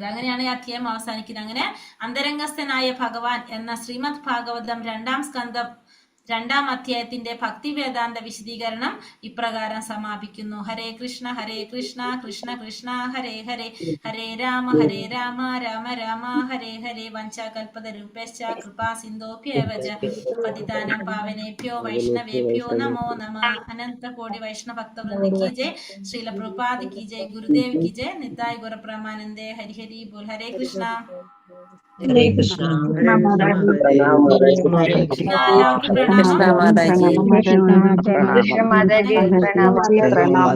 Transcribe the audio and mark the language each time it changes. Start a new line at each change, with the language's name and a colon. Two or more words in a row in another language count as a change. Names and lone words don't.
Malayalam: അങ്ങനെയാണ് ഈ അധ്യായം അവസാനിക്കുന്നത്. അങ്ങനെ അന്തരംഗസ്ഥനായ ഭഗവാൻ എന്ന ശ്രീമദ് ഭാഗവതം 2-ാം സ്കന്ധം 2-ാം അധ്യായത്തിന്റെ ഭക്തി വേദാന്ത വിശദീകരണം ഇപ്രകാരം സമാപിക്കുന്നു. ഹരേ കൃഷ്ണ കൃഷ്ണ കൃഷ്ണ ഹരേ ഹരേ, ഹരേ രാമ രാമ രാമ ഹരേ ഹരേ.
Sanskrit: വഞ്ചാകൽപതരൂപശ്ച കൃപാ സിന്ധോഭ്യേവ ച പതിതാനാം പാവനേഭ്യോ വൈഷ്ണവേഭ്യോ നമോ നമഃ.
Hindi: अनंत कोटि वैष्णव भक्तवृंद की जय, श्रील प्रभुपाद की जय, गुरुदेव की जय, निताई गुरुप्रमानंदे. हरि हरि बोल. हरे कृष्ण. ഹരേ കൃഷ്ണ.
Malayalam: എല്ലാവർക്കും പ്രണാമം. കൃഷ്ണ മാതാജി പ്രണാമം.